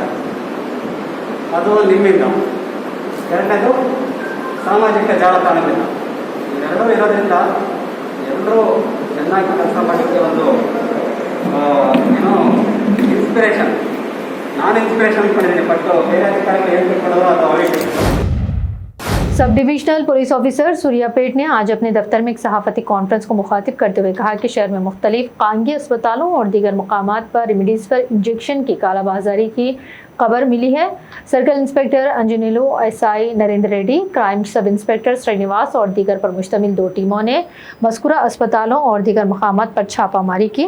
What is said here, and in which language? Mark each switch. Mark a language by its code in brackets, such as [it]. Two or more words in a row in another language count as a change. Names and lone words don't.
[kn] ಅದು ನಿಮ್ಮಿಂದ. ಎರಡನೇದು ಸಾಮಾಜಿಕ ಜಾಲತಾಣದಿಂದ. ಇವೆರಡೂ ಇರೋದ್ರಿಂದ ಎಲ್ಲರೂ ಚೆನ್ನಾಗಿ ಕೆಲಸ ಮಾಡಲಿಕ್ಕೆ ಒಂದು ಏನೋ ಇನ್ಸ್ಪಿರೇಷನ್. ನಾನು ಇನ್ಸ್ಪಿರೇಷನ್ ಅಂದ್ಕೊಂಡಿದ್ದೀನಿ, ಬಟ್ ಬೇರೆ ಅಧಿಕಾರಿಗಳು ಏನು ತಿಳ್ಕೊಳ್ಳೋದು ಅದು ಅವರಿಗೆ. [en] Sub Divisional Police Officer [ur] سوریاپیٹ نے آج اپنے دفتر میں ایک صحافتی کانفرنس کو مخاطب کرتے ہوئے کہا کہ شہر میں مختلف خانگی اسپتالوں اور دیگر مقامات پر ریمڈیز پر انجکشن کی کالابازاری کی خبر ملی ہے. [en] Circle Inspector [ur] انجنیلو، ایس آئی نریندر ریڈی, [en] Crime Sub Inspector [ur] سرینواس اور دیگر پر مشتمل 2 ٹیموں نے مذکورہ اسپتالوں اور دیگر مقامات پر چھاپہ ماری کی.